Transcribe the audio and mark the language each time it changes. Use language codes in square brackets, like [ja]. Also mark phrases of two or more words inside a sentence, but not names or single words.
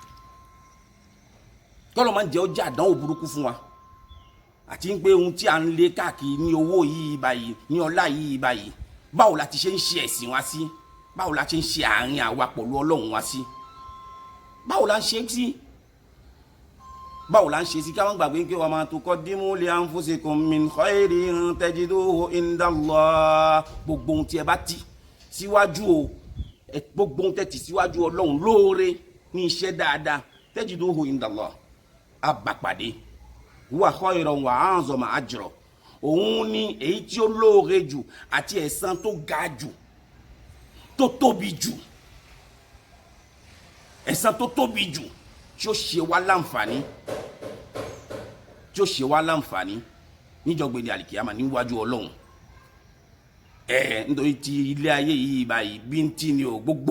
[yo] kọ́ ló máa jẹ́ ó jẹ́ àdánwò burúkú fún wa àti pé ohun tí a ń lé káàkiri ní owó yìí báyìí ní ọlá yìí báyìí báwo la ti ṣe ń ṣe ẹ̀sìn wa sí báwo la ti ń ṣe àárín àwa pẹ̀lú Ọlọ́run wa sí báwo la ń ṣe sí báwo la ń ṣe sí ká má gbàgbé pé [ar] وما تقدموا لأنفسكم من خير تجدوه عند الله [yo] gbogbo ohun tí ẹ bá ti síwájú o gbogbo ohun tẹ́ ti síwájú Ọlọ́run lóore ní iṣẹ́ dáadáa [ar] تجدوه عند الله [yo] àbàpàdé [ar] هو خيرا وأعظم أجرا [yo] òun ni èyí tí ó lóore jù àti ẹ̀san tó ga jù tó tóbi jù ẹ̀san tó tóbi jù tí ó ṣe wá láǹfààní níjọ́gbé ní àlìkìyàmà níwájú Ọlọ́run nítorí ti ilé ayé yìí báyìí bíntì ni o gbogbo